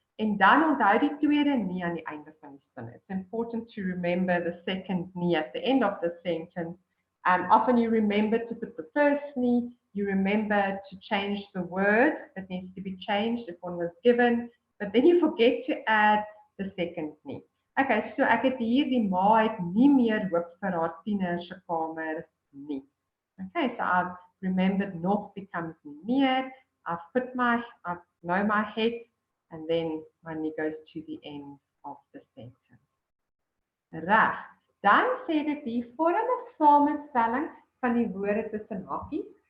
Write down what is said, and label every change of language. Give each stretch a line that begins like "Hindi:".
Afrikaans: En dan onthou die tweede nie aan die einde van die sin.
English: It's important to remember the second nie at the end of the sentence. Often you remember to put the first nie, you remember to change the word that needs to be changed if one was given, but then you forget to add the second nie.
Afrikaans: Okay, so ek het hier die ma het nie meer hoop vir haar tiener se kamer nie.
English: Okay, so I've remembered nog becomes meer. I've know my head, and then my nie goes to the end of the sentence.
Afrikaans: Reg. Dan sê dit hier vorm 'n samestelling van die woorde tussen hakies.